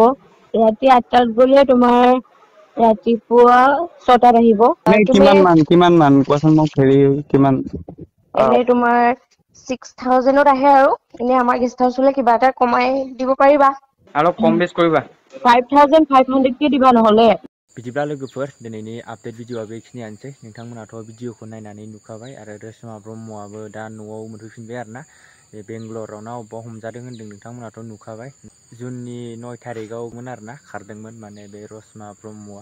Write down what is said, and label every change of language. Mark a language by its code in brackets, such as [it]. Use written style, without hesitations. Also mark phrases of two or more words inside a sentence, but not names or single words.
[as] ৰাতি 8টাত গ'লে তোমাৰ ৰাতিপুৱা 6টাত আহিব। এনে তুমি কিমান মান কোৱাচোন মোক হেৰি কিমান? এনে তোমাৰ 6,000ত আহে আৰু এনে আমাৰ গেষ্ট হাউচ হলে কিবা এটা কমাই দিব পাৰিবা। অলপ কম বেছ কৰিবা। 5,500কে দিবা নহলে। [brx] बिदिब्ला लोगोफोर दिनैनि आपडेट भिडिअआ बेखिनियानोसै। नोंथांमोनाथ' भिडिअखौ नायनानै नुखाबाय आरो रेशमा ब्रह्मआबो दा न'आव मोनफैफिनबाय आरोना। बे बेंगलराव ना अबेबा हमजादों होन्दों, नोंथांमोनाथ' नुखाबाय। जुननि 9 तारिखआवमोन आरोना खारदोंमोन माने बे रसमा ब्रह्मआ।